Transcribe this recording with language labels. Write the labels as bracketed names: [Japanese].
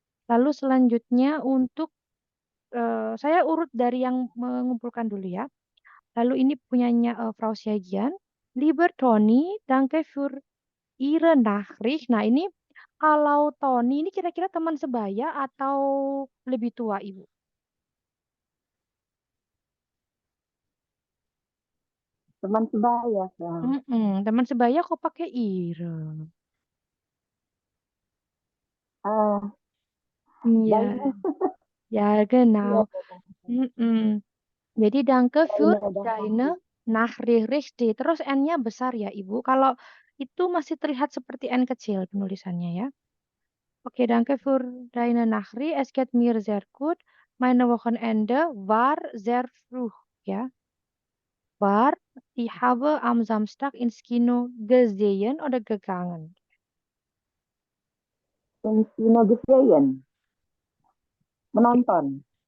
[Indonesian] Lalu selanjutnya untuk saya urut dari yang mengumpulkan dulu ya. Lalu ini punyanya Frau Syagian. [German] Lieber Tony, danke für Ihre Nachricht. [Indonesian] Nah ini kalau Tony ini kira-kira teman sebaya atau lebih tua Ibu? Teman sebaya, Frau. Teman sebaya kok pakai Ire? Ah, Iya, [German] deine, [Indonesian] ya iya, [German] genau. Jadi danke für deine deine Nachricht. Richtig. [Indonesian] Terus N-nya besar ya Ibu. Kalau itu masih terlihat seperti N kecil penulisannya ya. [German] Oke, danke für deine Nachricht. Es geht mir sehr gut. Meine Wochenende war sehr früh. Ja, war. Ich habe am Samstag ins Kino gesehen oder gegangen. ins Kino gesehen. Menonton.